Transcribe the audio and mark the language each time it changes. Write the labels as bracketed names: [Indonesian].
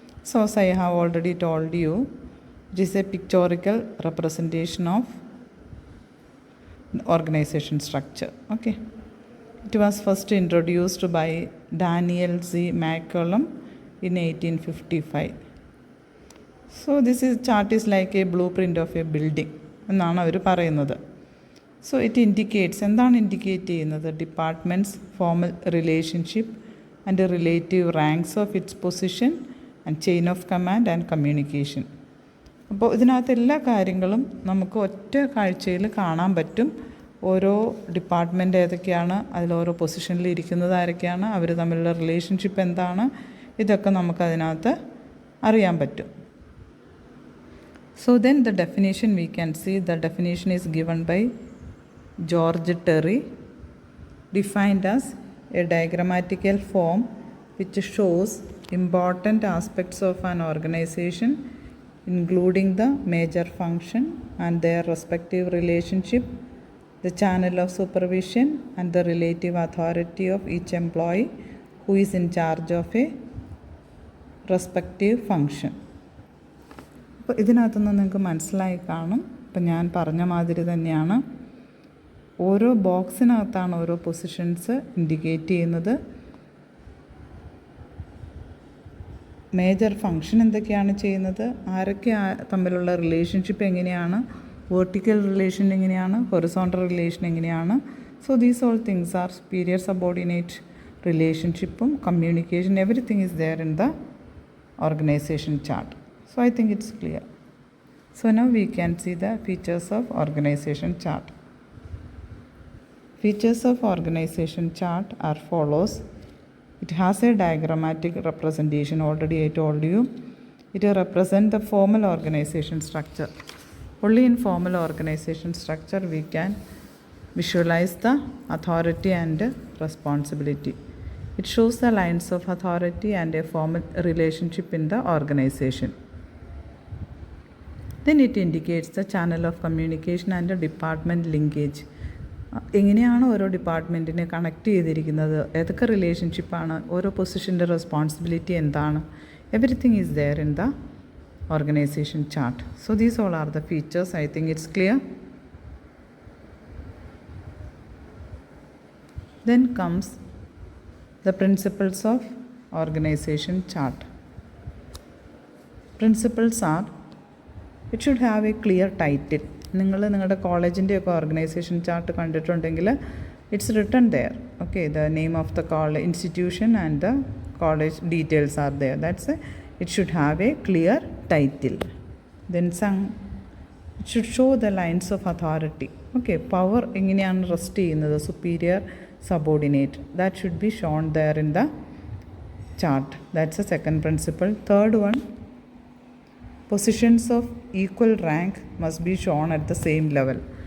[English] So as I have already told you, it is a pictorial representation of organization structure. Okay. It was first introduced by Daniel Z. McCollum in 1855. So this chart is like a blueprint of a building [Malayalam] എന്നാണ് അവർ പറയുന്നത്. [English] So it indicates, [Malayalam] എന്താണ് indicate ചെയ്യുന്നത്? [English] Departments, formal relationship and relative ranks of its position and chain of command and communication. [Malayalam] അപ്പോൾ ഇതിനകത്ത് എല്ലാ കാര്യങ്ങളും നമുക്ക് ഒറ്റ കാഴ്ചയിൽ കാണാൻ പറ്റും. ഓരോ ഡിപ്പാർട്ട്മെൻറ്റ് ഏതൊക്കെയാണ്, അതിലോരോ പൊസിഷനിൽ ഇരിക്കുന്നത് ആരൊക്കെയാണ്, അവർ തമ്മിലുള്ള റിലേഷൻഷിപ്പ് എന്താണ്, ഇതൊക്കെ നമുക്കതിനകത്ത് അറിയാൻ പറ്റും. [English] So then the definition we can see, the definition is given by George Terry, defined as a diagrammatical form which shows important aspects of an organization, including the major function and their respective relationship, the channel of supervision and the relative authority of each employee who is in charge of a respective function. [Malayalam] അപ്പോൾ ഇതിനകത്തുനിന്ന് നിങ്ങൾക്ക് മനസ്സിലായി കാണും. ഇപ്പം ഞാൻ പറഞ്ഞ മാതിരി തന്നെയാണ്, ഓരോ ബോക്സിനകത്താണ് ഓരോ പൊസിഷൻസ് ഇൻഡിക്കേറ്റ് ചെയ്യുന്നത്. മേജർ ഫങ്ഷൻ എന്തൊക്കെയാണ് ചെയ്യുന്നത്, ആരൊക്കെ തമ്മിലുള്ള റിലേഷൻഷിപ്പ് എങ്ങനെയാണ്, വെർട്ടിക്കൽ റിലേഷൻ എങ്ങനെയാണ്, ഹൊറിസോണ്ടൽ റിലേഷൻ എങ്ങനെയാണ്. [English] So these all things are superior subordinate റിലേഷൻഷിപ്പും communication, everything is there in the organization chart. So I think it's clear. So now we can see the features of organization chart. Features of organization chart are follows. It has a diagrammatic representation, already I told you. It represents the formal organization structure. Only in formal organization structure we can visualize the authority and responsibility. It shows the lines of authority and a formal relationship in the organization. Then it indicates the channel of communication and the department linkage. [Malayalam] എങ്ങനെയാണ് ഓരോ ഡിപ്പാർട്ട്മെൻറ്റിനെ connect ചെയ്തിരിക്കുന്നത്, ഏതൊക്കെ റിലേഷൻഷിപ്പാണ്, ഓരോ പൊസിഷൻ്റെ responsibility എന്താണ്, [English] Everything is there in the organization chart. So these all are the features. I think it's clear. Then comes the principles of organization chart. Principles are, it should have a clear title. [Malayalam] നിങ്ങൾ നിങ്ങളുടെ കോളേജിൻ്റെയൊക്കെ organisation chart കണ്ടിട്ടുണ്ടെങ്കിൽ [English] It's written there. Okay, the name of the college, institution and the college details are there. That's it should have a clear title. Then it should show the lines of authority. Okay, [Malayalam] power എങ്ങനെയാണ് rest ചെയ്യുന്നത്, [English] Superior, subordinate, that should be shown there in the chart. That's the second principle. Third one, positions of equal rank must be shown at the same level.